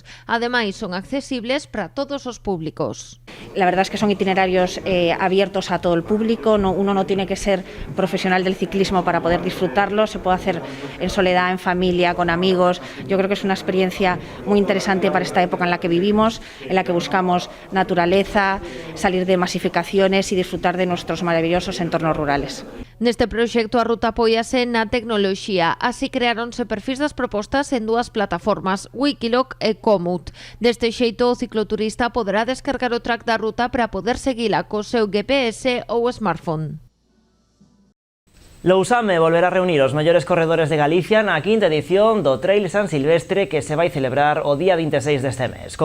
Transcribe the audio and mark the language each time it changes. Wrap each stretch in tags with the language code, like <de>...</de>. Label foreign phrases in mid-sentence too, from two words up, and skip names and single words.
<gl>Ademais, son accesibles para todos os públicos.</gl> <es>La verdad es que son itinerarios abiertos a todo el público, uno no tiene que ser profesional del ciclismo para poder disfrutarlo, se puede hacer en soledad, en familia, con amigos. Yo creo que es una experiencia muy interesante para esta época en la que vivimos, en la que buscamos naturaleza, salir de masificaciones y disfrutar de nuestros maravillosos entornos rurales.</es> <gl>Neste proxecto a ruta apóiase na tecnoloxía, así creáronse perfis das propostas en 2 plataformas, Wikiloc e Komoot. Deste xeito o cicloturista poderá descargar o track da ruta para poder seguila co seu GPS ou smartphone. Lousame volverá a reunir os mellores corredores de Galicia na 5ª edición do Trail San Silvestre que se vai celebrar o día 26 deste mes.</gl>